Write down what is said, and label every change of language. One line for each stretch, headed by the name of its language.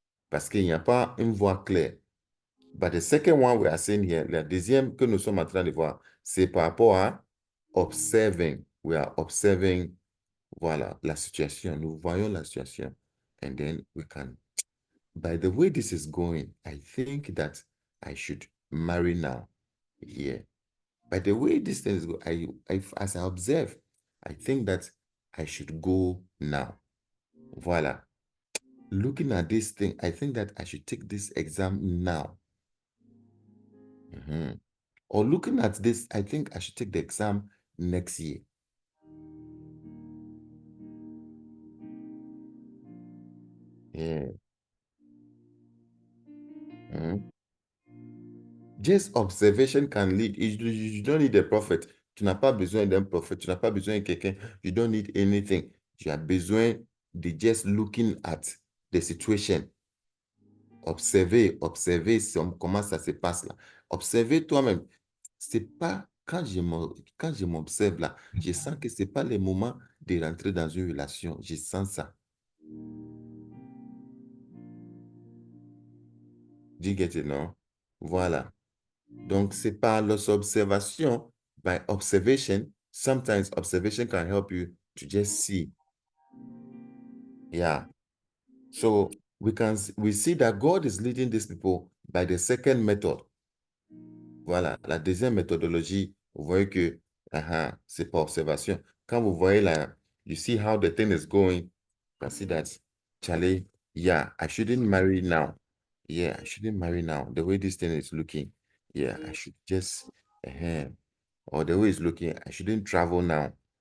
French: Parce qu'il n'y a pas une voix claire.
English: But the second one we are seeing here,
French: la deuxième que nous sommes en train de voir, c'est par rapport à observing.
English: We are observing,
French: voilà, la situation. Nous voyons la situation.
English: And then we can, by the way this is going, I think that I should marry now. Yeah. By the way this thing is going, as I observe, I think that I should go now. Voilà. Looking at this thing, I think that I should take this exam now. Or looking at this, I think I should take the exam next year. Yeah. Just observation can lead. You don't need a prophet.
French: Tu n'as pas besoin d'un prophète. Tu n'as pas besoin de quelqu'un.
English: You don't need anything.
French: Tu as besoin de
English: just looking at the situation.
French: Observer comment ça se passe là. Observer toi-même. C'est pas, quand je m'observe là, je sens que c'est pas le moment de rentrer dans une relation. Je sens ça.
English: Do you get it, non? Voilà.
French: Donc, c'est par les observations,
English: by observation, sometimes observation can help you to just see. Yeah. So, we see that God is leading these people by the second method.
French: Voilà. La deuxième méthodologie, vous voyez que, c'est par observation. Quand vous voyez
English: you see how the thing is going, you can see that, Charlie, yeah, I shouldn't marry now. Yeah, I shouldn't marry now. The way this thing is looking, yeah, I should just, or the way it's looking, I shouldn't travel now.